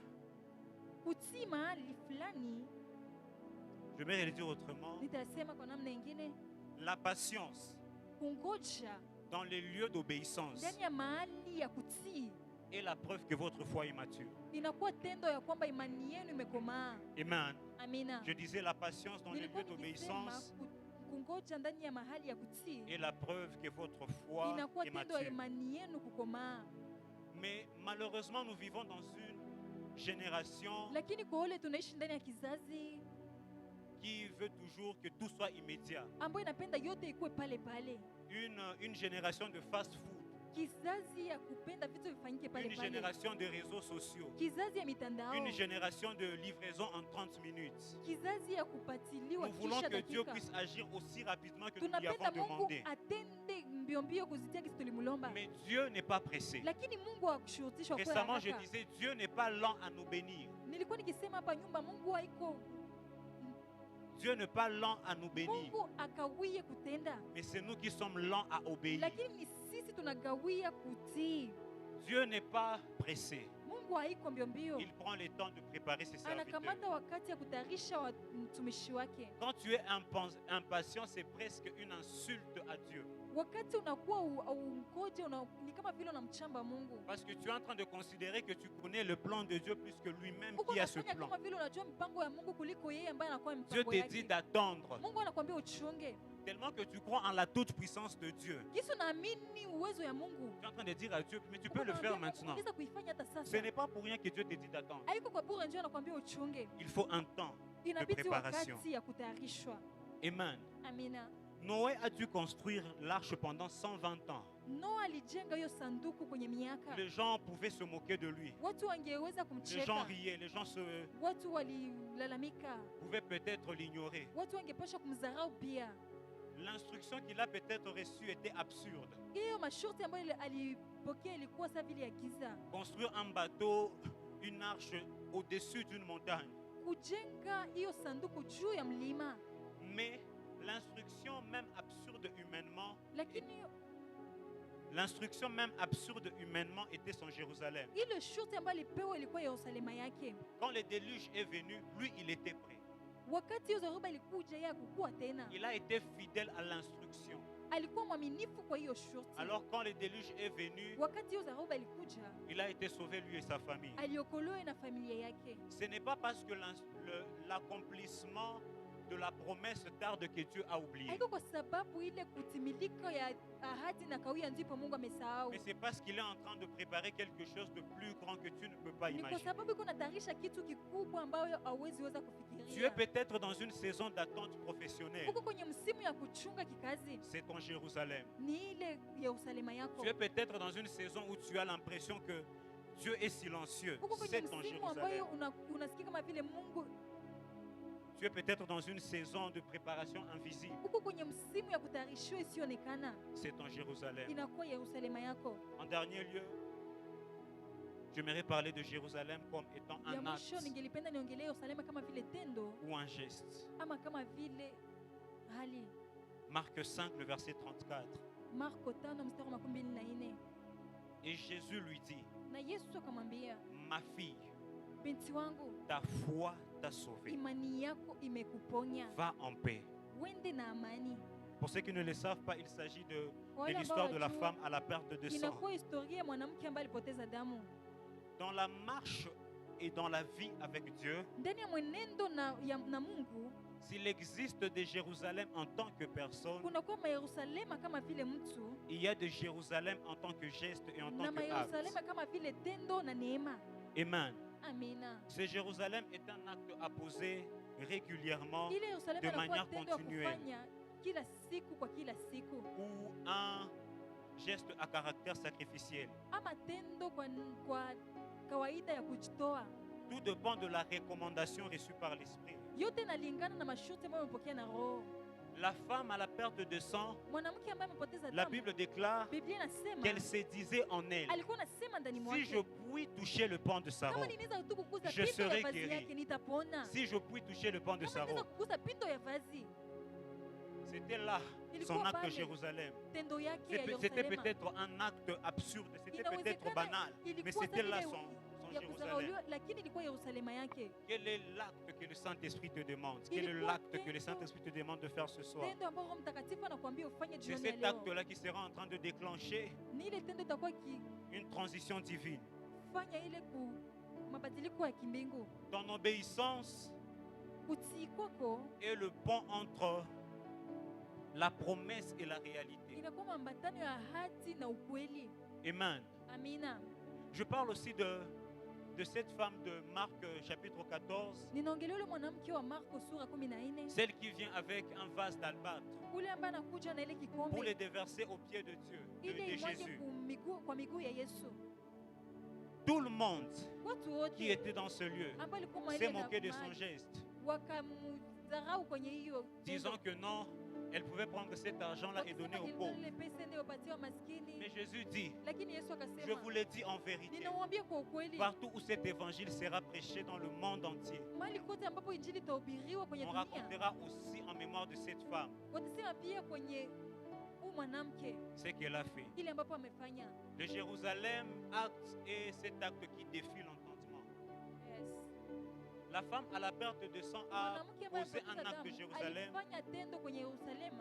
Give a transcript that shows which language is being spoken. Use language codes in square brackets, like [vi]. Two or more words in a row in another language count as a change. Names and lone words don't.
[sw] Kutii mahali fulani, [fr] je vais le dire autrement, [sw] nitasema kwa namna ingine, [fr] la patience [sw] kungoja [fr] dans les lieux d'obéissance [sw] ndani ya mahali ya kutii [fr] est la preuve que votre foi est mature. [sw] inakuwa tendo ya kwamba imani yenu imekomaa. [fr] Amen. [sw] Amina. [fr] Je disais la patience dans les [sw] Nilikuwa [fr] lieux [sw] nikisema [fr] d'obéissance [sw] kungoja ndani ya mahali ya kutii [fr] est la preuve que votre foi [sw] inakuwa [fr] est [sw] tendo ya [fr] mature. [sw] imani yenu kukomaa. [fr] Mais malheureusement, nous vivons dans une génération [sw] Lakini kwa wale tunaishi ndani ya kizazi [fr] qui veut toujours que tout soit immédiat. [sw] ambayo inapenda yote ikuwe pale pale, [fr] Une génération de fast-food, [sw] kizazi ya kupenda vitu vifanyike pale [fr] une [sw] pale, [fr] génération de réseaux sociaux, [sw] kizazi ya mitandao, [fr] une génération de livraison en 30 minutes. [sw] kizazi ya kupatiliwa [fr] Nous voulons [sw] kisha [fr] que Dieu [sw] dakika. [fr] puisse agir aussi rapidement que nous lui [sw] Tunapenda [fr] avons [sw] Mungu [fr] demandé. [sw] atende mbio mbio kuzitia kisi tulimulomba, [fr] Mais Dieu n'est pas pressé. [sw] lakini Mungu hakushurutishwa kwa [fr] Récemment, je [sw] haraka. [fr] disais, Dieu n'est pas lent à nous bénir. [sw] Nilikuwa nikisema hapa nyumba Mungu haiko, [fr] Dieu n'est pas lent à nous bénir, [sw] Mungu akawie kutenda, [fr] mais c'est nous qui sommes lents à obéir. [sw] lakini ni sisi tunagawia kutii. [fr] Dieu n'est pas pressé. [sw] Mungu haiko mbio mbio, [fr] Il prend le temps de préparer ses serviteurs. [sw] anakamata wakati ya kutayarisha mtumishi wake. [fr] Quand tu es impatient, c'est presque une insulte à Dieu. [sw] Wakati unakuwa ungoje, ni kama vile unamchamba Mungu. [fr] Parce que tu es en train de considérer que tu connais le plan de Dieu plus que lui-même [sw] Uko [fr] qui a ce [sw] unafanya [fr] plan. [sw] kama vile unajua mpango ya Mungu kuliko yeye ambaye anakuwa [fr] Dieu [sw] mpango [fr] te dit [sw] yake. [fr] d'attendre. [sw] Mungu anakuambia uchunge. [fr] Tellement que tu crois en la toute puissance de Dieu. [sw] Kisa naamini uwezo ya Mungu. [fr] Tu es en train de dire à Dieu, mais tu peux le faire maintenant. [sw] Unaweza kuifanya hata [fr] Ce [sw] sasa. [fr] n'est pas pour rien que Dieu te dit d'attendre. [sw] Haiko kwa bure ndio anakuambia uchunge. [fr] Il faut un temps de [sw] Inabidi [fr] préparation. [sw] wakati ya kutayarishwa. [fr] Amen. [sw] Amina. [fr] Noé a dû construire l'arche pendant 120 ans. [sw] Noa alijenga hiyo sanduku kwenye miaka. [fr] Les gens pouvaient se moquer de lui. [sw] Watu wangeweza [fr] Les gens [sw] kumcheka. [fr] riaient, les gens [sw] Watu walilalamika. [fr] pouvaient peut-être l'ignorer. [sw] Watu wangepasha kumdharau pia. [fr] L'instruction qu'il a peut-être reçue était absurde. [sw] Hiyo masharti ambayo alipokea ilikuwa sawa vile ya giza. [fr] Construire un bateau, une arche au-dessus d'une montagne. [sw] Kujenga hiyo sanduku juu ya mlima. [fr] Mais l'instruction même absurde humainement, [sw] Lakini [fr] l'instruction même absurde humainement était son Jérusalem. [sw] ile shurti ambayo alipewa ilikuwa Yerusalema yake. [fr] Quand le déluge est venu, lui, il était prêt. [sw] Wakati hiyo dhoruba ilikuja, yeye hakukuwa tena. [fr] Il a été fidèle à l'instruction. [sw] Alikuwa mwaminifu kwa hiyo shurti. [fr] Alors quand le déluge est venu, [sw] Wakati hiyo dhoruba ilikuja, [fr] il a été sauvé lui et sa famille. [sw] aliokolewa na familia yake. [fr] Ce n'est pas parce que l'accomplissement de la promesse tarde que Dieu a oublié. [sw] Haiko kwa sababu ile kutimilika ya ahadi na kawia ndipo Mungu amesahau. [fr] Mais c'est parce qu'il est en train de préparer quelque chose de plus grand que tu ne peux pas [sw] Ni kwa [fr] imaginer. [sw] sababu iko natayarisha kitu kikubwa ambayo hauwezi weza [fr] Tu es [sw] kufikiria. [fr] peut-être dans une saison d'attente professionnelle. [sw] Uko kwenye msimu ya kuchunga kikazi, [fr] C'est ton Jérusalem. [sw] ni ile Yerusalema yako. [fr] Tu es peut-être dans une saison où tu as l'impression que Dieu est silencieux. [sw] Uko kwenye [fr] C'est ton [sw] msimu ambayo [fr] Jérusalem. [sw] unasikia kama vile Mungu. [fr] Tu es peut-être dans une saison de préparation invisible. [sw] Uko kwenye msimu ya kutayarishiwa isiyoonekana, [fr] C'est ton Jérusalem. [sw] inakuwa Yerusalema yako. [fr] En dernier lieu, j'aimerais parler de Jérusalem comme étant [sw] Ya [fr] un [sw] mwisho [fr] acte [sw] ningelipenda niongelee Yerusalema kama vile tendo [fr] ou un geste. [sw] ama kama vile hali. [fr] Marc 5, le verset 34. [sw] Marko 5 mstari wa 24. [fr] Et Jésus lui dit, [sw] Na Yesu akamwambia, [fr] ma fille, [sw] binti wangu, [fr] ta foi t'a sauvée. [sw] imani yako imekuponya, [fr] Va en paix. [sw] wende na amani. [fr] Pour ceux qui ne le savent pas, il s'agit de [sw] Wale ambao [fr] l'histoire de la [sw] wajua, [fr] femme à la perte de sang. [sw] inakuwa historia ya mwanamke ambaye alipoteza damu. [fr] Dans la marche et dans la vie avec Dieu, [sw] Ndani ya mwenendo na Mungu [fr] s'il existe de Jérusalem en tant que personne, [sw] kunakuwa mayerusalema kama vile mtu [fr] il y a de Jérusalem en tant que geste et en [sw] na [fr] tant que acte. [sw] mayerusalema kama vile tendo na neema. [fr] Amen. [sw] Amina. [fr] Ce Jérusalem est un acte à poser régulièrement [sw] Ile Yerusalema [fr] de [sw] inakuwa [fr] manière [sw] tendo ya [fr] continuelle [sw] kufanya kila siku kwa kila siku, [fr] ou un geste à caractère sacrificiel. [sw] ama tendo kwa kawaida ya kujitoa. [fr] Tout dépend de la recommandation reçue par l'Esprit. [sw] Yote inalingana na masharti ambayo amepokea na Roho. [fr] La femme à la perte de sang, [sw] Mwanamke ambaye amepoteza [fr] la [sw] damu, [fr] Bible déclare [sw] Biblia inasema [fr] qu'elle se disait en elle, [sw] alikuwa anasema ndani [fr] si je [sw] mwake, [fr] puis toucher le pan de sa [sw] kama [fr] robe, [sw] ninaweza tu kugusa [fr] je [sw] pindo ya [fr] serai [sw] vazi [fr] guéri. [sw] yake nitapona. [fr] si je puis toucher le pan de [sw] Kama [fr] sa [sw] ninaweza [fr] robe. [sw] kugusa pindo ya vazi, [fr] C'était là son acte de Jérusalem. [sw] tendo yake ya [fr] C'était [sw] Yerusalema. [fr] peut-être un acte absurde, c'était peut-être [sw] Inawezekana [fr] banal, mais [sw] ilikuwa [fr] c'était là [sw] sawa [fr] son [sw] ya [fr] Jérusalem. [sw] kuzarauliwa, lakini ilikuwa Yerusalema yake. [fr] Quel est l'acte que le Saint-Esprit te demande? Il Quel est faut l'acte que le [sw] tendo- [fr] Saint-Esprit te demande de faire ce soir? [sw] Tendo ambao Roho Mtakatifu anakuambia ufanye [fr] C'est [sw] jioni ya [fr] cet [sw] leo. [fr] acte-là qui sera en train de déclencher [sw] Ni ile tendo itakuwa [fr] une transition divine. [sw] kifanya ile mabadiliko ya kimbingu. [fr] Ton obéissance [sw] Utii kwako [fr] est le pont entre la promesse et la réalité. [sw] inakuwa mambatano ya ahadi na ukweli. [fr] Amen. [sw] Amina. [fr] Je parle aussi de cette femme de Marc chapitre 14, [sw] Ninaongelea yule mwanamke wa Marko sura 14, [fr] celle qui vient avec un vase d'albâtre [sw] ule ambaye anakuja na ile [fr] pour [sw] kikombe [fr] le déverser aux pieds de Dieu, de [sw] ile imwage [fr] Jésus. [sw] kwa miguu ya Yesu. [fr] Tout le monde [sw] Watu wote [fr] qui était dans ce lieu [sw] ambao walikuwa [fr] s'est [sw] mahali [fr] moqué de [sw] na [fr] son [sw] maji [fr] geste, [sw] wakamdharau kwenye hiyo [fr] disant [sw] tendo, [fr] que non, Elle pouvait prendre cet argent-là et donner aux pauvres. [sw] Wakisema pesa ndio upatie wa maskini. [fr] Mais Jésus dit, [sw] Lakini Yesu [fr] je [sw] akasema, [fr] vous le dis en vérité, [sw] ninawaambia kwa ukweli, [fr] partout où cet évangile sera prêché dans le monde entier, [sw] mahali kote ambapo injili itahubiriwa kwenye [fr] on [sw] dunia, [fr] racontera aussi en mémoire de cette femme [sw] watasema pia kwenye huyu mwanamke [fr] ce qu'elle a fait. [sw] kile ambapo amefanya. [fr] Le Jérusalem acte est cet acte qui défie l'entendement. [en] Yes. [fr] La femme à la perte de sang a [sw] Mwanamke ambaye [fr] posé un [sw] amepoteza [fr] acte de [sw] damu [fr] Jérusalem [sw] alifanya tendo kwenye Yerusalema